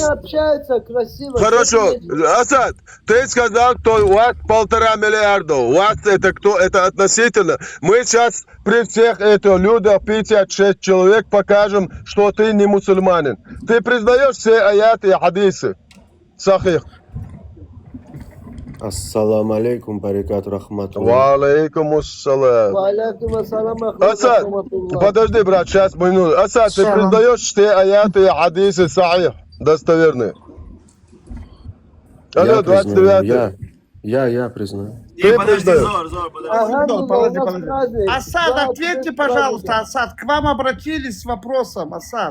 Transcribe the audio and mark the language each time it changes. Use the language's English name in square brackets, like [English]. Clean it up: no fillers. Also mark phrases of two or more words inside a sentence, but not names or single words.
[Russian] общаются красиво. Хорошо, что ты Асад, ты сказал, что у вас 1,5 миллиарда. У вас это кто? Это относительно. Мы сейчас при всех этих людях, 56 человек, покажем, что ты не мусульманин. Ты признаешь все аяты и хадисы? Сахих. [Arabic] السلام عليكم، بركاته رحمته. وعليكم السلام. وعليكم السلام, [Russian] Асад, подожди, брат, сейчас минуту. Асад, ты признаешь все аяты и хадисы сахих, достоверные? Алло, 29. Я признаю. Ты подожди, признаешь? Зор, подожди. Подожди. Асад, ответьте, пожалуйста, Асад. К вам обратились с вопросом, Асад.